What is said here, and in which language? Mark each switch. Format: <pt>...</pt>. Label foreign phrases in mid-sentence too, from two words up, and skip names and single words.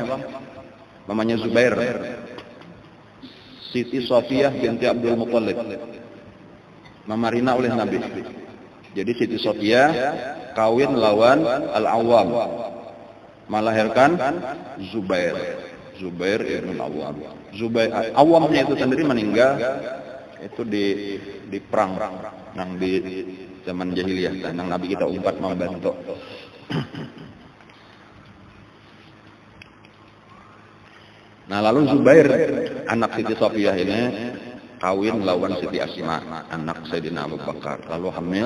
<bjn>Mamanya Zubair. Siti Sofiyah binti Abdul Muttalib. Mamarina oleh Nabi. Jadi Siti Sofiyah kawin lawan Al-Awwam. Melahirkan Zubair. Zubair Ibn Al-Awwam. Zubair Awwamnya itu sendiri meninggal itu di perang yang di zaman jahiliyah yang Nabi kita umpat membantu. Nah lalu Zubair anak Siti Sofiyah ini kawin lawan Siti Asma anak Sayyidina Abu Bakar lalu hamil.</bjn>